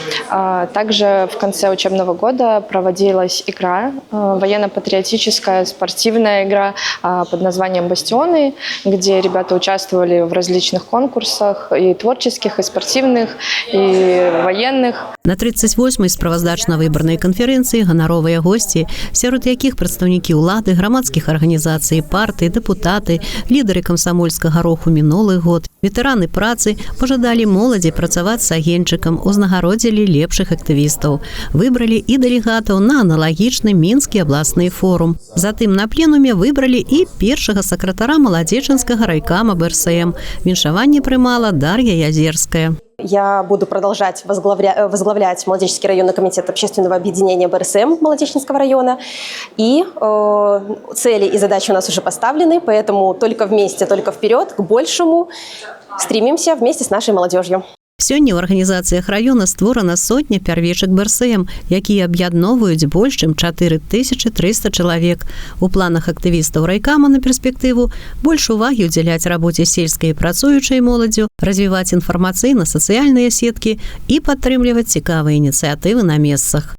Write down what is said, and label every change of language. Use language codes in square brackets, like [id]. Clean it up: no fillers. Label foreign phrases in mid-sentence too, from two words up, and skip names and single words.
[ru] Также в конце учебного года проводилась игра, военно-патриотическая спортивная игра под названием «Бастионы», где ребята участвовали в различных конкурсах, и творческих, и спортивных, и военных. [be] На 38-й справаздачна-выбарнай канферэнцыі ганаровыя госці, сярод якіх прадстаўнікі ўлады, грамадскіх арганізацый, партый, дэпутаты, лідары камсамольскага руху мінулых год, ветэраны працы пажадалі моладзі працаваць з агеньчыкам, узнагародзілі лепшых актывістаў. Выбралі і дэлегатаў на аналагічны мінскі абласны форум. Затым на пленуме выбралі і першага сакратара маладзечанскага райкама БРСМ. Віншаванне прымала Дар'я Язерская. [ru] Я буду продолжать возглавлять Молодеченский районный комитет общественного объединения БРСМ Молодеченского района. И цели и задачи у нас уже поставлены, поэтому только вместе, только вперед, к большему стремимся вместе с нашей молодежью. [be] Сёння ў арганізацыях раёна створана сотня пярвечак БРСМ, якія аб'ядноўваюць больш чым 4300 чалавек. У планах актывістаў райкама на перспектыву больш увагі ўдзяляць рабоце сельскай і працуючай моладзю, развіваць інфармацыйна-сацыяльныя сеткі і падтрымліваць цікавыя ініцыятывы на месцах.